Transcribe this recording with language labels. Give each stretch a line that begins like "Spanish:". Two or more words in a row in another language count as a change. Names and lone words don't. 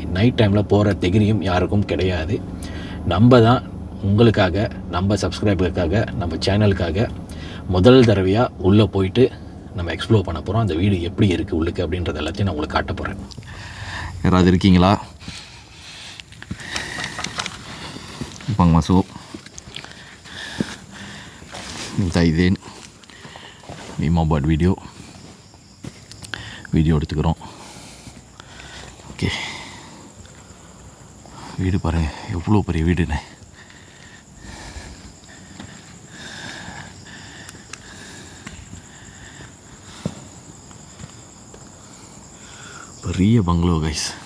English: night time-il
Tamil: போகிற தைரியம் யாருக்கும் கிடையாது. நம்ம தான் உங்களுக்காக, நம்ம சப்ஸ்கிரைபருக்காக, நம்ம சேனலுக்காக முதல் தடவையாக உள்ளே போயிட்டு நம்ம எக்ஸ்ப்ளோர் பண்ண போகிறோம். அந்த வீடு எப்படி இருக்குது உள்ளுக்கு அப்படின்றது எல்லாத்தையும் நான் உங்களுக்கு காட்ட போகிறேன். யாராவது இருக்கீங்களா?
Malay: Bang masuk. Minta izin. Ini mau buat video எடுத்துக்கிறோம்.
Tamil: ஓகே, வீடு பாருங்கள், எவ்வளோ பெரிய வீடுண்ணே. பெரிய
English: bungalow guys.